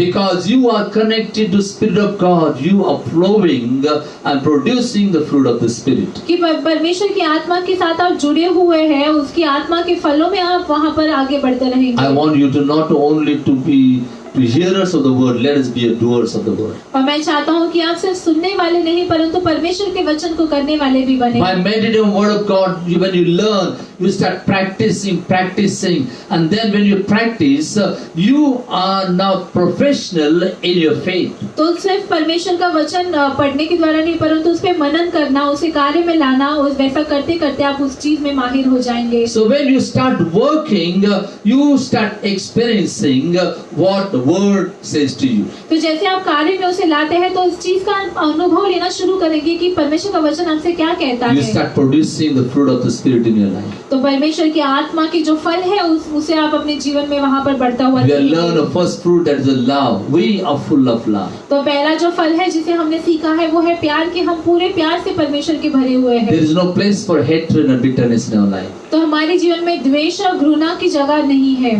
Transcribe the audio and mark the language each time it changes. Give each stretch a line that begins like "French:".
English: Because you are connected to Spirit of God, you are flowing and producing the fruit of the Spirit.
Hindi: कि परमेश्वर की आत्मा के साथ आप जुड़े हुए हैं, उसकी आत्मा के फलों में आप वहाँ पर आगे बढ़ते रहेंगे।
English: I want you to not only to be hearers of the word, let us be doers of the word.
Hindi: और मैं चाहता हूँ कि आप सिर्फ सुनने वाले नहीं परंतु परमेश्वर के वचन को करने वाले भी बने।
English: By meditating on word of God, when you learn, you start practicing, and then when you practice, you are now professional in your faith.
Hindi: तो सिर्फ परमेश्वर का वचन पढ़ने के द्वारा नहीं परंतु उस पे मनन करना, उसे कार्य में लाना, उस वैसा करते करते आप उस चीज में माहिर हो जाएंगे।
English: So when you start working, you start experiencing what the word says to you.
Hindi: तो जैसे आप कार्य में उसे लाते हैं तो इस चीज का अनुभव लेना शुरू करेंगे कि परमेश्वर का वचन हमसे क्या कहता
English: You
Hindi: है।
English: start producing the fruit of the Spirit in your life.
Hindi: तो परमेश्वर की आत्मा की जो फल है उसे आप अपने जीवन में वहाँ पर बढ़ता हुआ
English: We have
Hindi: देखेंगे।
English: learned the first fruit, that is the love. We are full of love.
Hindi: तो पहला जो फल है जिसे हमने सीखा है वो है प्यार, कि हम पूरे प्यार से परमेश्वर के भरे हुए हैं।
English: There is no place for hatred and bitterness in our life.
Hindi: तो हमारे जीवन में द्वेष और घृणा की जगह नहीं है।